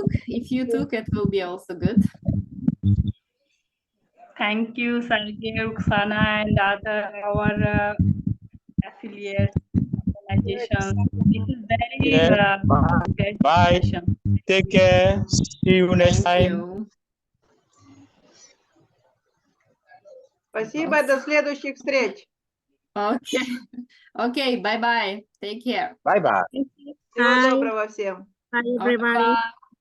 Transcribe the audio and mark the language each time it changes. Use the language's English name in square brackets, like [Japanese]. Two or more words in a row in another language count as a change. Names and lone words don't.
[English] If you took, it will be also good. Thank you, Sergey, Oksana, and our affiliate organizations. This is very great Bye. Take care. See you next time. [Russian] Спасибо, до следующих встреч. [English] Okay. Okay, bye-bye. Take care. Bye-bye. [Russian] Всего доброго всем. [English] Bye, everybody. Bye.